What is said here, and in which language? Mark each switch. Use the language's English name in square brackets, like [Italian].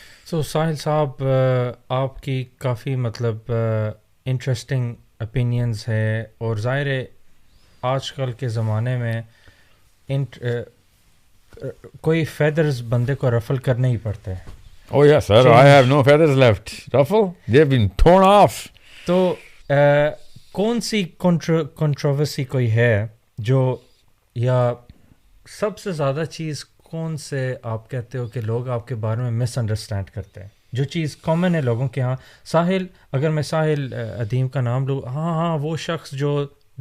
[Urdu] سو ساحل صاحب, آپ کی کافی مطلب انٹرسٹنگ اوپینینز ہے, اور ظاہر ہے آج کل کے زمانے میں کوئی فیدرز بندے کو رفل کرنے ہی پڑتے ہیں. [English] Oh yes sir, I have no feathers left. Ruffle, they've been torn off. [Urdu] تو کون سی کنٹروورسی کوئی ہے جو, یا سب سے زیادہ چیز کون سے آپ کہتے ہو کہ لوگ آپ کے بارے میں مس انڈرسٹینڈ کرتے ہیں, جو چیز کامن ہے لوگوں کے ہاں؟ ساحل, اگر میں ساحل ادیم کا نام لوں, ہاں وہ شخص جو ...